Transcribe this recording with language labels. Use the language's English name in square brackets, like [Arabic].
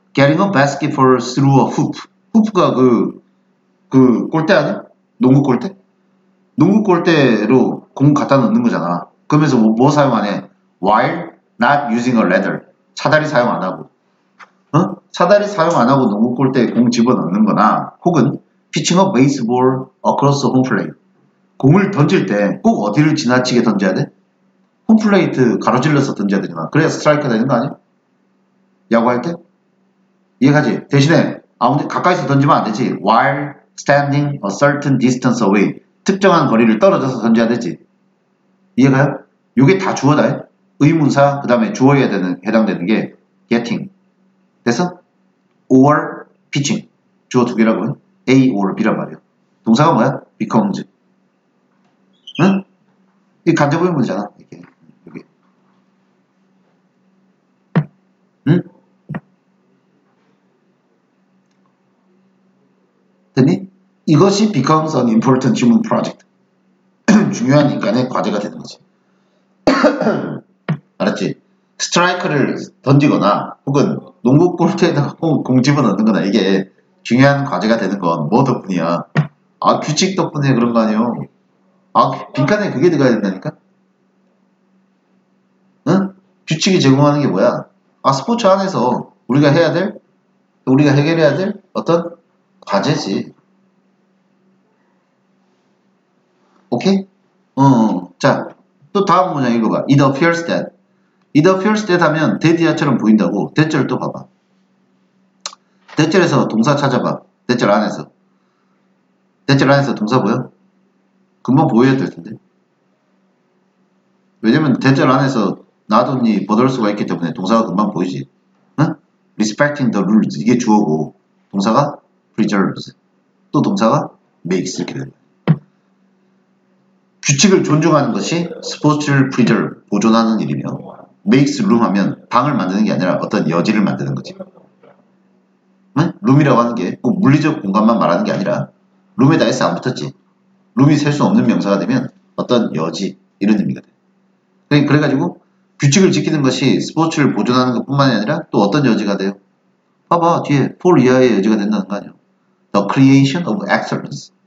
[English] Getting a basketball through a hoop. [Korean] hoop가 그 골대 아니야? 농구 골대? 농구 골대로 공 갖다 넣는 거잖아. 그러면서 뭐 사용하네? [English] While not using a ladder. [Korean] 사다리 사용 안 하고. 사다리 사용 안 하고 농구 골대에 공 집어넣는 거나 혹은 [English] pitching a baseball across home plate. [Korean] 공을 던질 때 꼭 어디를 지나치게 던져야 돼? 홈플레이트 가로질러서 던져야 되잖아. 그래야 스트라이크가 되는 거 아니야? 야구할 때? 이해가지? 대신에 아무데 가까이서 던지면 안 되지. [English] While standing a certain distance away. [Korean] 특정한 거리를 떨어져서 던져야 되지. 이해가요? 요게 다 주어다. 의문사 그 다음에 주어에 해당되는 게 getting. 됐어? or pitching. 주어 두 개라고. A or B란 말이야. 동사가 뭐야? becomes. 응? 이 간접 의문이잖아. 이렇게. 응? 됐니? 이것이 [English] becomes an important human project. [Korean] 중요한 인간의 과제가 되는 거지. 알았지? 스트라이크를 던지거나 혹은 농구 골대에다가 공 집어넣는 거나 이게 중요한 과제가 되는 건 뭐 덕분이야? 아, 규칙 덕분에 그런 거 아니에요. 아, 빈칸에 그게 들어가야 된다니까? 응? 규칙이 제공하는 게 뭐야? 아, 스포츠 안에서 우리가 해야 될, 우리가 해결해야 될 어떤 과제지. 오케이? 자, 또 다음 문장 읽어봐. [English] It appears that. It appears that [Korean] 하면 that이야처럼 보인다고. that절을 또 봐봐. that절에서 동사 찾아봐. that절 안에서. that절 안에서 동사 보여? 금방 보여야 될 텐데. 왜냐면 that절 안에서 놔뒀니 버들 수가 있기 때문에 동사가 금방 보이지. [English] 응? respecting the rules. [Korean] 이게 주어고 동사가 preserves. 또 동사가 makes 이렇게 되는 거야. 규칙을 존중하는 것이 스포츠를 preserve, 보존하는 일이며 makes room 하면 방을 만드는 게 아니라 어떤 여지를 만드는 거지. 응? 룸이라고 하는 게 꼭 물리적 공간만 말하는 게 아니라 룸에다 S 안 붙었지. 룸이 셀 수 없는 명사가 되면 어떤 여지 이런 의미가 돼. 그래가지고 규칙을 지키는 것이 스포츠를 보존하는 것뿐만이 아니라 또 어떤 여지가 돼요? 봐봐 뒤에 for 이하의 여지가 된다는 거 아니야. [English] The creation of excellence.